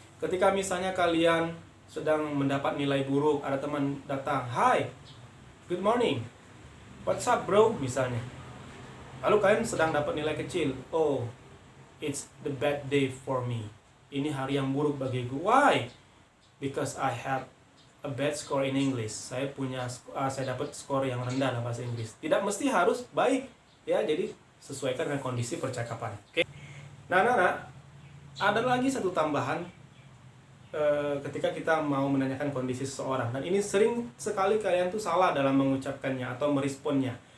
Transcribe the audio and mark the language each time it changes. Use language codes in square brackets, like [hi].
[id] Ketika misalnya kalian sedang mendapat nilai buruk, ada teman datang, [en] hi, good morning, what's up bro, [id] misalnya. Lalu kalian sedang dapat nilai kecil, [en] oh, it's the bad day for me. [id] Ini hari yang buruk bagiku. [en] Why? Because I have a bad score in English. [id] Saya dapat skor yang rendah dalam bahasa Inggris. Tidak mesti harus baik, ya. Jadi sesuaikan dengan kondisi percakapan. Oke. Nah, ada lagi satu tambahan ketika kita mau menanyakan kondisi seseorang, dan ini sering sekali kalian tuh salah dalam mengucapkannya atau meresponnya.